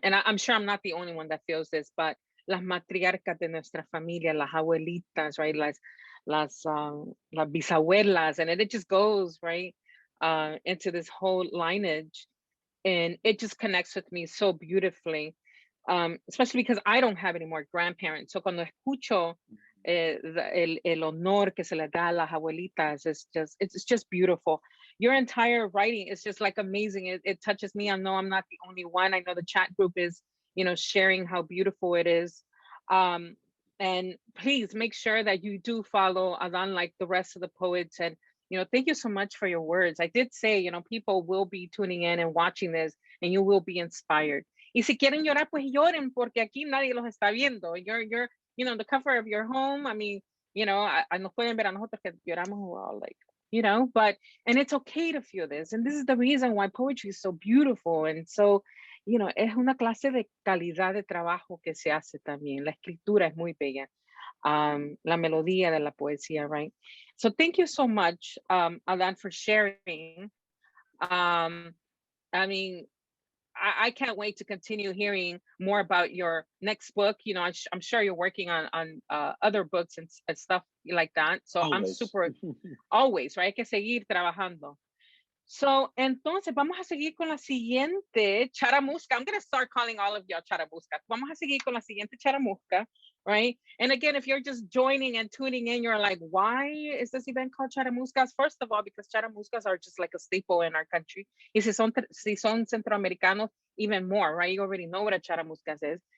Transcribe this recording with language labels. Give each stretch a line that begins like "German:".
English: And I'm sure I'm not the only one that feels this, but
Spanish: las matriarcas de nuestra familia, las abuelitas,
English: right?
Spanish: Las bisabuelas,
English: and it just goes, right, into this whole lineage. And it just connects with me so beautifully, especially because I don't have any more grandparents.
Spanish: So cuando escucho el honor que se le da a las abuelitas,
English: it's just beautiful. Your entire writing is just like amazing. It touches me. I know I'm not the only one. I know the chat group is, you know, sharing how beautiful it is. And please make sure that you do follow Adán like the rest of the poets. And you know, thank you so much for your words. I did say, you know, people will be tuning in and watching this, and you will be inspired.
Spanish: Y si quieren llorar, pues lloren, porque aquí nadie los está viendo.
English: You're, you know, the cover of your home. I mean, you know,
Spanish: nos pueden ver a nosotros que lloramos,
English: we're all like, you know, but, and it's okay to feel this. And this is the reason why poetry is so beautiful. And so, you know,
Spanish: es una clase de calidad de trabajo que se hace también. La escritura es muy bella. La melodía de la poesía, right?
English: So thank you so much, Adán, for sharing. I mean, I can't wait to continue hearing more about your next book. You know, I'm sure you're working on other books and stuff like that. So I'm Always. super, always, right?
Spanish: Hay que seguir trabajando. So, entonces vamos a seguir con la siguiente charamusca.
English: I'm going to start calling all of y'all charamuscas.
Spanish: Vamos a seguir con la siguiente charamusca,
English: right? And again, if you're just joining and tuning in, you're like, why is this event called charamuscas? First of all, because charamuscas are just like a staple in our country.
Spanish: Y si son centroamericanos,
English: even more, right? You already know what a charamuscas is.